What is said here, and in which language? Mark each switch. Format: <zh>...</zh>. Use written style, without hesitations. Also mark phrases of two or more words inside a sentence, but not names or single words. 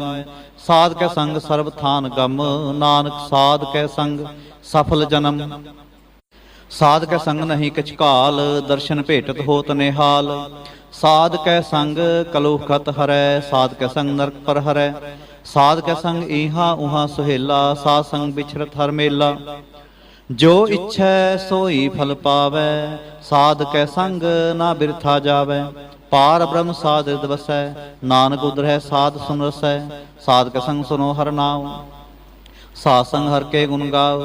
<pa>साध कै संग सर्व थान गम, नानक साध कै संग सफल जन्म। साध कै संग नहीं कछ काल, दर्शन भेटत होत निहाल। साध कै संग कलुख खत हरै, साध कै संग नरक पर हरै। ਸਾਧ ਕੈ ਸੰਗ ਈਹਾ ਉਹਾ ਸੁਹੇਲਾ, ਸਾਧ ਸੰਗ ਬਿਛਰਤ ਹਰ ਮੇਲਾ। ਜੋ ਇੱਛੈ ਸੋਈ ਫਲ ਪਾਵੈ, ਸਾਧ ਕੈ ਸੰਗ ਨਾ ਬਿਰਥਾ ਜਾਵੈ। ਪਾਰ ਬ੍ਰਹਮ ਸਾਧ ਹਿਰਦਿ ਵਸੈ, ਨਾਨਕ ਉਦਰਹਿ ਸਾਧ ਸੁਨ ਰਸੈ। ਸਾਧ ਕੈ ਸੰਗ ਸੁਨੋ ਹਰਿ ਨਾਮ, ਸਾਧ ਸੰਗ ਹਰਿ ਕੇ ਗੁਣ ਗਾਵ।</pa>